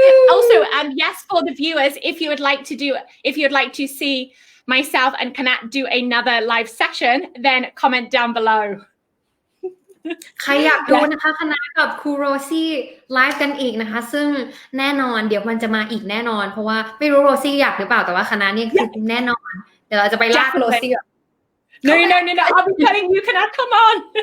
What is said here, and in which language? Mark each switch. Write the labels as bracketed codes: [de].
[en] Also, yes, for the viewers, if you would like to see myself and Kanat do another live session, then comment down below. [th] ใครอยากดูนะคะคณะกับครูโรซี่ไลฟ์กันอีกนะคะซึ่งแน่นอนเดี๋ยวมันจะมาอีกแน่นอนเพราะว่าไม่รู้โรซี่อยากหรือเปล่าแต่ว่าคณะนี่คือแน่นอนเดี๋ยวเราจะไปลากโรซี่ [en] No, I'll be telling you, Kanat, come on.